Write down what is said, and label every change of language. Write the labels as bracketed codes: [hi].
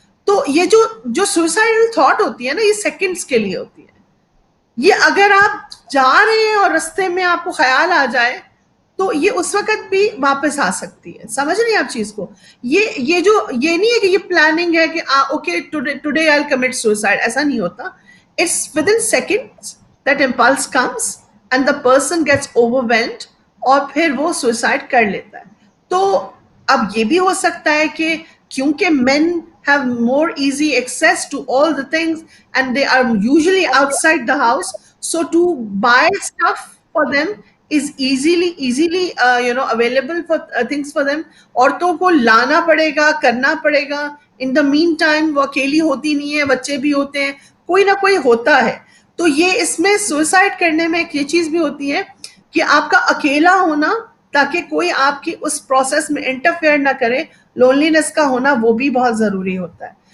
[ur] تو یہ جو سوسائڈل تھاٹ ہوتی ہے نا یہ سیکنڈز کے لیے ہوتی ہے. یہ اگر آپ جا رہے ہیں اور رستے میں آپ کو خیال آ جائے تو یہ اس وقت بھی واپس آ سکتی ہے. سمجھ رہی ہیں آپ چیز کو؟ یہ نہیں ہے کہ یہ پلاننگ ہے کہ [en] okay today I will commit suicide, [ur] ایسا نہیں ہوتا. [en] It's within seconds that impulse comes and the person gets overwhelmed [ur] اور پھر وہ سوسائڈ کر لیتا ہے. تو اب یہ بھی ہو سکتا ہے کہ کیونکہ [en] men have more easy access to all the things and they are usually outside the house, so to buy stuff for them is easily available for things for them. [ur] عورتوں کو لانا پڑے گا، کرنا پڑے گا. [en] in the mean time [ur] وہ اکیلی ہوتی نہیں ہے، بچے بھی ہوتے ہیں، کوئی نہ کوئی ہوتا ہے. تو یہ اس میں سوسائڈ کرنے میں ایک یہ چیز بھی ہوتی ہے کہ آپ کا اکیلا ہونا تاکہ کوئی آپ کی اس پروسیس میں انٹرفیئر نہ کرے، لونلینس کا ہونا وہ بھی بہت ضروری ہوتا ہے.